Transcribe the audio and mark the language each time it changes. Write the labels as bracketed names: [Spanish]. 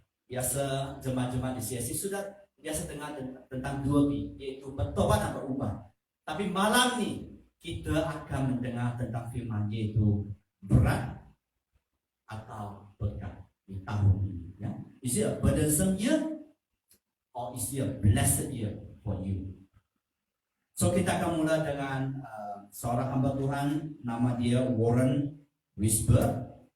[Indonesian] Biasa jemaat-jemaat di CSC sudah biasa dengar tentang 2B, yaitu bertobat dan berubah. Tapi malam ini kita akan mendengar tentang firman, yaitu berat atau berkat di tahun ini. Ya. [English] Is it a burdensome year or is it a blessed year for you? [Indonesian] So kita akan mulai dengan seorang hamba Tuhan, nama dia Warren Wiersbe.